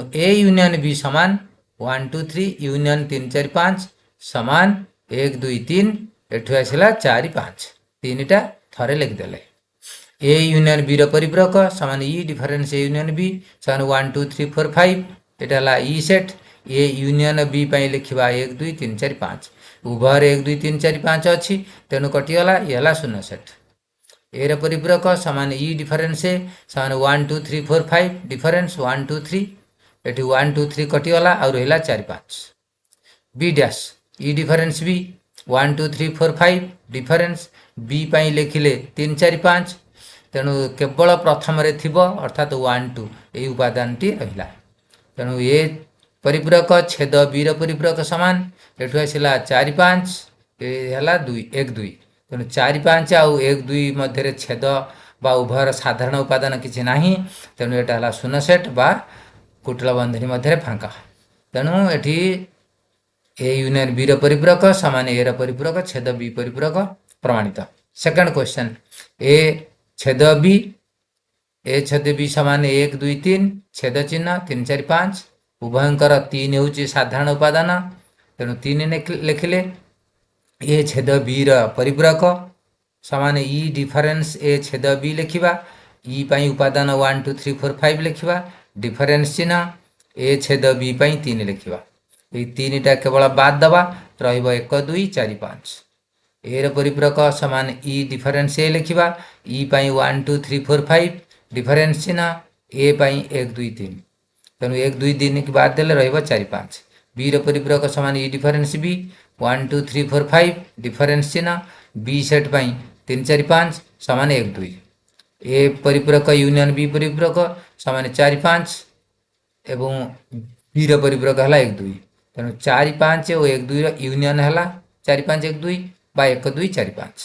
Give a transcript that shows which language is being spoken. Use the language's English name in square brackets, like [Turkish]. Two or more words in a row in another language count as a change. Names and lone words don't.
[Odia] ଏ ୟୁନିଅନ ବି ସମାନ 1 2 3 ୟୁନିଅନ 3 4 5 ସମାନ 1 2 3 ଏଠୁ ଆସିଲା 4 5 ତିନିଟା ଥରେ ଲେଖି ଦେଲେ ଏ ୟୁନିଅନ ବି ର ପରିପୂରକ ସମାନ ଇ ଡିଫରେନ୍ସ ଏ ୟୁନିଅନ ବି ସମାନ 1 2 3 4 5 ଏଇଟା ହେଲା ଇ ସେଟ ଏ ୟୁନିଅନ ବି ପାଇଁ ଲେଖିବା 1 2 3 4 5 ଉଭୟ 1 2 3 4 5 ଅଛି ତେଣୁ କଟିଗଲା ଏ ହେଲା ଶୂନ୍ୟ ସେଟ ଏ ର ପରିପୂରକ ସମାନ ଇ ଡିଫରେନ୍ସ ଏ ସମାନ 1 2 3 4 5 ଡିଫରେନ୍ସ 1 2 3 ଏଠି 1 2 3 କଟିଗଲା ଆଉ ରହିଲା 4 5 ବି ଡ୍ୟାସ ଇ ଡିଫରେନ୍ସ ବି 1 2 3 4 5 ଡିଫରେନ୍ସ ବି ପାଇଁ ଲେଖିଲେ 3 4 5 ତେଣୁ କେବଳ ପ୍ରଥମ ରେ ଥିବ ଅର୍ଥାତ 1 2 ଏ ଉପାଦାନ ଟି ରହିଲା ତେଣୁ ଏ ପରିପୂରକ ଛେଦ ବି ର ପରିପୂରକ ସମାନ ଏଠୁ ଆସିଲା 4 5 ଏ ହେଲା 2 1 2 ତେଣୁ 4 5 ଆଉ 1 2 ମଧ୍ୟ ରେ ଛେଦ ବା ଉଭୟର ସାଧାରଣ ଉପାଦାନ କିଛି ନାହିଁ ତେଣୁ ଏଇଟା ହେଲା ଶୂନ୍ୟ ସେଟ ବା କୁଟିଳ ବନ୍ଧନୀ ମଧ୍ୟ ରେ ଫାଙ୍କା ତେଣୁ ଏଠି ଏ ୟୁନିଅନ ବି ର ପରିପୂରକ ସମାନ ଏ ର ପରିପୂରକ ଛେଦ ବି ପରିପୂରକ ପ୍ରମାଣିତ। [English] second question [Odia] ଏ ଛେଦ ବି ଏ ଛେଦ ବି ସମାନ 1 2 3 ଛେଦ ଚିହ୍ନ 3 4 5 ଉଭୟଙ୍କର 3 ହେଉଛି ସାଧାରଣ ଉପାଦାନ ତେଣୁ 3 ଲେଖିଲେ ଏ ଛେଦ ବି ର ପରିପୂରକ ସମାନ ଇ ଡିଫରେନ୍ସ ଏ ଛେଦ ବି ଲେଖିବା ଇ ପାଇଁ ଉପାଦାନ 1 2 3 4 5 ଲେଖିବା ଡିଫରେନ୍ସ ଚିହ୍ନ ଏ ଛେଦ ବି ପାଇଁ 3 ଲେଖିବା ଏ 3ଟା କେବଳ ବାଦ ଦେବା ରହିବ 1 2 4 5 ଏ ର ପରିପୂରକ ସମାନ ଇ ଡିଫରେନ୍ସ ଏ ଲେଖିବା ଇ ପାଇଁ 1 2 3 4 5 ଡିଫରେନ୍ସ ଚିହ୍ନ ଏ ପାଇଁ 1 2 3 ତେଣୁ 1 2 3 କୁ ବାଦ ଦେଲେ ରହିବ 4 5 ବି ର ପରିପୂରକ ସମାନ ଇ ଡିଫରେନ୍ସ ବି 1 2 3 4 5 ଡିଫରେନ୍ସ ଚିହ୍ନ ବି ସେଟ ପାଇଁ 3 4 5 ସମାନ 1 2 ଏ ପରିପୂରକ ୟୁନିଅନ ବି ପରିପୂରକ ସମାନ 4 5 ଏବଂ ବି ର ପରିପୂରକ ହେଲା 1 2 ତେଣୁ 4 5 ଆଉ 1 2 ୟୁନିଅନ ହେ 4 5 1 2 ବା 1 2 4 5।